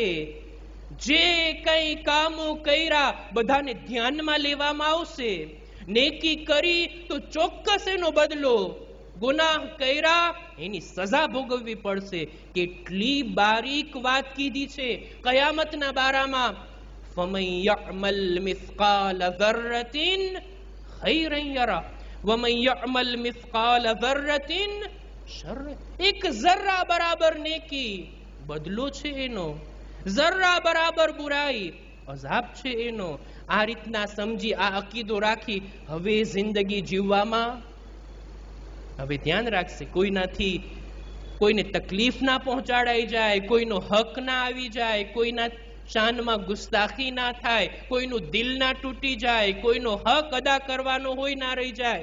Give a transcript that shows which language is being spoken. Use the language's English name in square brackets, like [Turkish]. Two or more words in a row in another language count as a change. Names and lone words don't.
[Gujarati] જે કઈ કામો કર્યા બધાને ધ્યાનમાં લેવામાં આવશે. નેકી કરી તો ચોક્કસ એનો બદલો, ગુનાહ કર્યા એની સજા ભોગવવી પડશે. કેટલી બારીક વાત કીધી છે કયામતના બારામાં. [Arabic] فَمَنْ يَعْمَلْ مِثْقَالَ ذَرَّةٍ خَيْرًا يَرَهُ وَمَنْ يَعْمَلْ مِثْقَالَ ذَرَّةٍ شَرًّا. [Gujarati] એક ઝર્રા બરાબર નેકી, બદલો છે એનો. ઝર્રા બરાબર બુરાઈ, અઝાબ છે એનો. આ રીતના સમજી, આ અકીદો રાખી હવે જિંદગી જીવવામાં હવે ધ્યાન રાખશે. કોઈને તકલીફ ના પહોંચાડાઈ જાય, કોઈનો હક ના આવી જાય, કોઈના શાનમાં ગુસ્તાખી ના થાય, કોઈનું દિલ ના તૂટી જાય, કોઈનો હક અદા કરવાનો હોય ના રહી જાય.